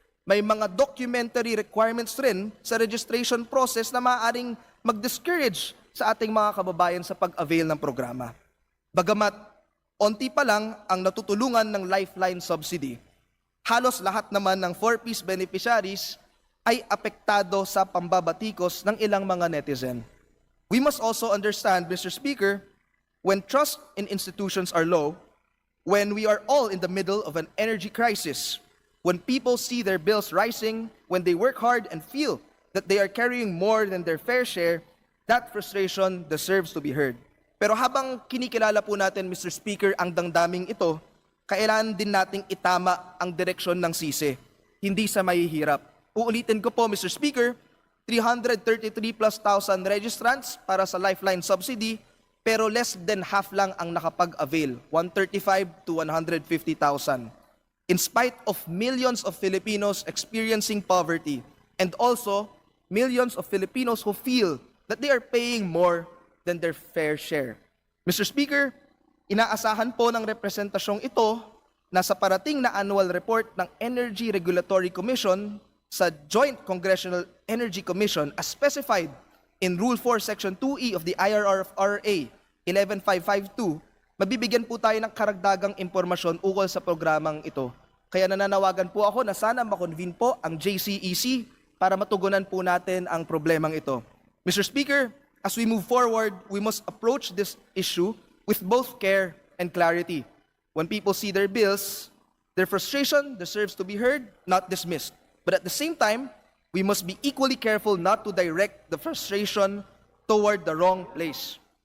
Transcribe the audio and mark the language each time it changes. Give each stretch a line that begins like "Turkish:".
Filipino: May mga documentary requirements rin sa registration process na maaaring mag-discourage sa ating mga kababayan sa pag-avail ng programa. Bagamat onti pa lang ang natutulungan ng Lifeline Subsidy, halos lahat naman ng 4Ps beneficiaries ay apektado sa pambabatikos ng ilang mga netizen.
English: We must also understand, Mr. Speaker, when trust in institutions are low, when we are all in the middle of an energy crisis, when people see their bills rising, when they work hard and feel that they are carrying more than their fair share, that frustration deserves to be heard.
Filipino: Pero habang kinikilala po natin, Mr. Speaker, ang damdaming ito, kailangan din nating itama ang direksyon ng sisi, hindi sa mahihirap. Uulitin ko po, Mr. Speaker, 333 plus thousand registrants para sa Lifeline Subsidy, pero
English: less than half
Filipino: lang ang nakapag-avail, 135 to 150,000.
English: In spite of millions of Filipinos experiencing poverty, and also millions of Filipinos who feel that they are paying more than their fair share.
Filipino: Mr. Speaker, inaasahan po ng representasyong ito na sa parating na annual report ng Energy Regulatory Commission sa Joint Congressional Energy Commission
English: as specified in Rule 4 Section 2E of the IRR of RA 11552,
Filipino: mabibigyan po tayo ng karagdagang impormasyon ukol sa programang ito. Kaya nananawagan po ako na sana makonvene po ang JCEC para matugunan po natin ang problemang ito.
English: Mr. Speaker, as we move forward, we must approach this issue with both care and clarity. When people see their bills, their frustration deserves to be heard, not dismissed. But at the same time, we must be equally careful not to direct the frustration toward the wrong place.